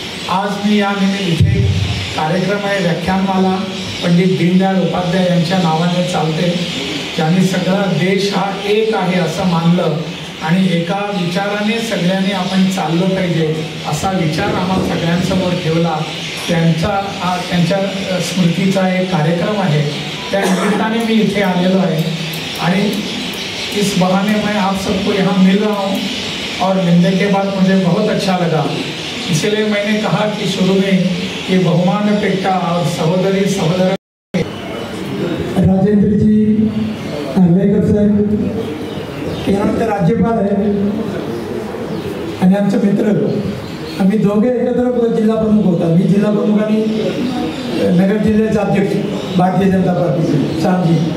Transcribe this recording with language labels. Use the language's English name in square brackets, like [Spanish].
[Marathi] आज मी या इथे कार्यक्रम आहे, व्याख्यानमाला पंडित दीनदयाळ उपाध्याय यांच्या नावाने चालते, ज्यांनी सगळा देश हा एक आहे असं मानलं आणि एका विचाराने सगळ्यांनी आपण चाललं पाहिजे असा विचार आम्हाला सगळ्यांसमोर ठेवला. त्यांच्या स्मृतीचा एक कार्यक्रम आहे, त्या निमित्ताने मी इथे आलेलो आहे. आणि [Hindi] इस बहाने मैं आप सबको यहाँ मिल रहा हूँ और मिलने के बाद मुझे बहुत अच्छा लगा. इसलिए मैंने कहा कि शुरू में ये बहुमान पेट्टा और सहोदरी सहोदर [Marathi] राजेंद्र जी आर्लेकर साहेब केरळचे राज्यपाल आहे आणि आमचे मित्र. आम्ही दोघे एकत्र जिल्हा प्रमुख होता. मी जिल्हा प्रमुख आणि नगर जिल्ह्याचे अध्यक्ष भारतीय जनता पार्टीचे सांगली.